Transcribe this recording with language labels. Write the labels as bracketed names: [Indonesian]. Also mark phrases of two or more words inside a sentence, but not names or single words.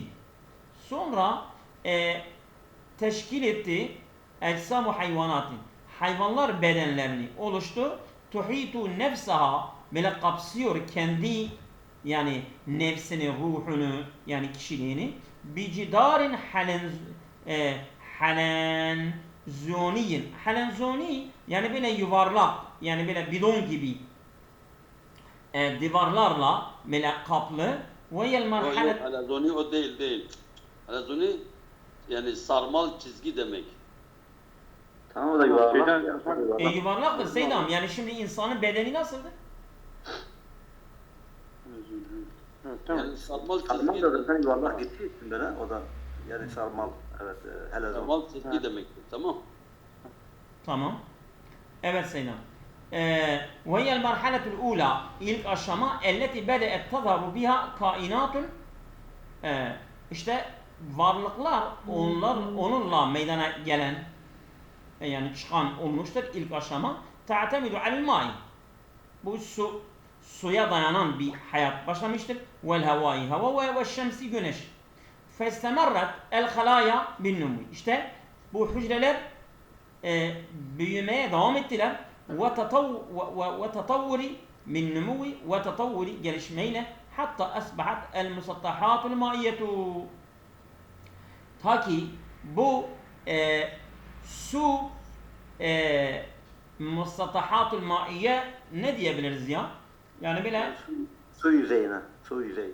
[Turkish] Sonra teşkil etti [Arabic] أجسام الحيوانات. [Turkish] Hayvanlar bedenlerini oluştu. [Arabic] تحيط نفسها, [Turkish] böyle kapsıyor kendi yani nefsini, ruhunu yani kişiliğini [Arabic] بجدار حلزوني. [Turkish] Halenzoni yani böyle yuvarlak, yani böyle bidon gibi duvarlarla böyle kaplı. Ve yel Yok, merhalet halazoni o değil. Halazoni yani sarmal çizgi demek. Tamam, o da yuvarlak. yuvarlaktır Seydam. Yani şimdi insanın bedeni nasıldır? Evet, tamam. Yani sarmal Sarmal çizgi, da zaten yuvarlak gittiği için böyle, o da yani sarmal, evet, helezon. sarmal çizgi demektir. Tamam. Tamam. Evet Seydam. [Arabic] وهي المرحلة الأولى [Turkish] ilk aşama [Arabic] التي بدأت تظهر بها [Turkish] kainatun işte varlıklar onunla meydana gelen yani çıkan olmuştur ilk aşama. [Arabic] تعتمد على الماء. [Turkish] Bu suya dayanan bir hayat başlamıştır. والهواء hava [Arabic] والشمس [Turkish] güneş. [Arabic] فاستمرت الخلايا بالنمو. [Turkish] İşte bu hücreler büyümeye devam ettiler. [Arabic] وتطور من نمو وتطور gelişmeyle حتى أصبحت المسطحات المائية. [Turkish] Ta ki bu su [Arabic] المسطحات المائية [Turkish] ne diyebiliriz ya? Yani böyle Su yüzeyine, su yüzeyi.